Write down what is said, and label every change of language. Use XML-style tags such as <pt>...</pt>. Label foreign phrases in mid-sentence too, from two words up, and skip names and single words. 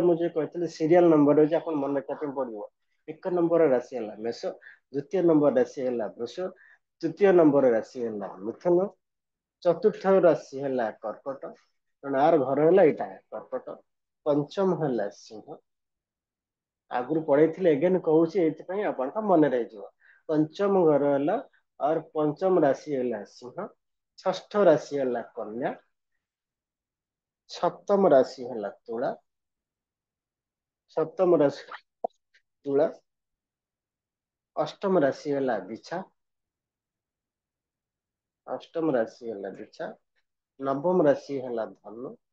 <or>ମୁଁ ଯେ କହିଥିଲି ସିରିଆଲ ନମ୍ବର ଅଛି ଆପଣ ମନେ ରଖିବା ପାଇଁ ପଡିବ ଏକ ନମ୍ବର ରାଶି ହେଲା ମେଷ ଦ୍ୱିତୀୟ ନମ୍ବର ରାଶି ହେଲା ବୃଷ ତୃତୀୟ ନମ୍ବର ରାଶି ହେଲା ମିଥୁନ ଚତୁର୍ଥ ରାଶି ହେଲା କର୍କଟ ତେଣୁ ଆର ଘର ହେଲା ଏଇଟା କର୍କଟ ପଞ୍ଚମ ହେଲା ସିଂହ ଆଗରୁ ପଢେଇଥିଲେ ଏଗେନ୍ କହୁଛି ଏଇଥିପାଇଁ ଆପଣଙ୍କ ମନେ ରହିଯିବ</or> <hi>पंचम घर है और पंचम राशि है सिंह षष्ठ राशि है कन्या सप्तम राशि है तुला सप्तम राशि तुला अष्टम राशि है बिछा अष्टम राशि है बिछा नवम राशि है धनु</hi>